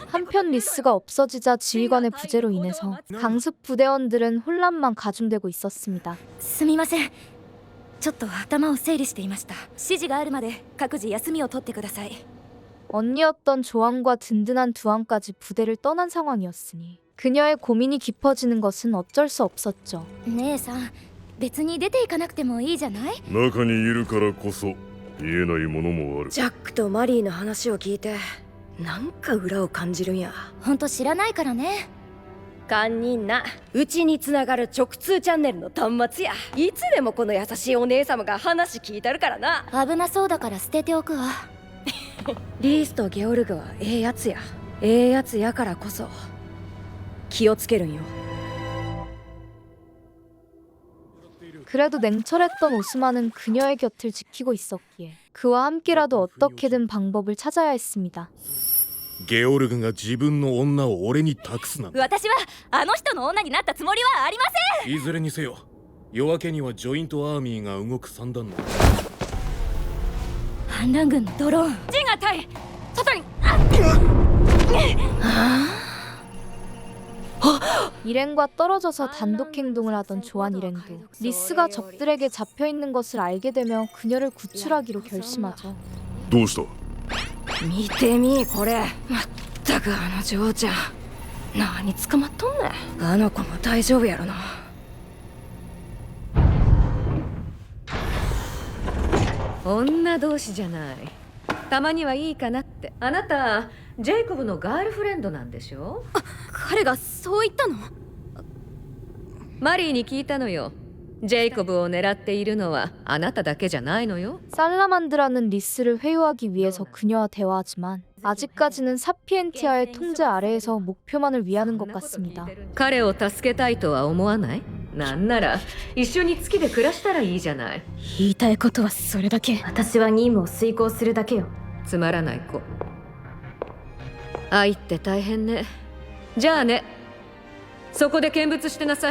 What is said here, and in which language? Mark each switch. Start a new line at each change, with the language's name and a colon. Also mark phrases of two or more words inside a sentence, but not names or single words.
Korean: 한편 리스가 없어지자 지휘관의 부재로 인해서 강습 부대원들은 혼란만 가중되고 있었습니다.
Japanese: すみません、ちょっと頭を整理していました。指示があるまで各自休みを取ってください。
Korean: 언니였던 조항과 든든한 두항까지 부대를 떠난 상황이었으니 그녀의 고민이 깊어지는 것은 어쩔 수 없었죠.
Japanese: 姉さん、別に出ていかなくてもいいじゃない？中にいるからこそ言えないものもある。ジャックとマリーの話を聞いてなんか裏を感じるんや。ほんと知らないからね。堪忍な、うちにつながる直通チャンネルの端末や。いつでもこの優しいお姉様が話聞いたるからな。危なそうだから捨てておくわ。リースとゲオルグはええやつや。ええやつやからこそ気をつけるんよ。
Korean: 그래도 냉철했던 오스만은 그녀의 곁을 지키고 있었기에 그와 함께라도 어떻게든 방법을 찾아야 했습니다.
Japanese: ゲオルグが自分の女を俺に託すなんて。私はあの人の女になったつもりはありません。いずれにせよ夜明けにはジョイントアーミーが動く三段の反乱軍のドローンジンが対外に。
Korean: 일행과 떨어져서 단독 행동을 하던 조한 일행도 리스가 적들에게 잡혀있는 것을 알게 되며 그녀를 구출하기로 결심하죠.
Japanese: どうした？見てみこれ。まったくあの嬢ちゃん何捕まっとんねん。あの子も大丈夫やろな。女同士じゃない。たまにはいいかなって。あなたジェイコブのガールフレンドなんでしょ？彼がそう言ったの？マリーに聞いたのよ。ジェイコブを狙っているのはあなただけじゃないのよ。
Korean: 살라만드라는 리스를 회유하기 위해서 그녀와 대화하지만 아직까지는 사피엔티아의 통제 아래에서 목표만을 위하는 것 같습니다.
Japanese: 彼を助けたいとは思わない？なんなら一緒に月で暮らしたらいいじゃない。言いたいことはそれだけ。私は任務を遂行するだけよ。つまらない子。愛って大変ね。じゃあね、そこで見物してなさい。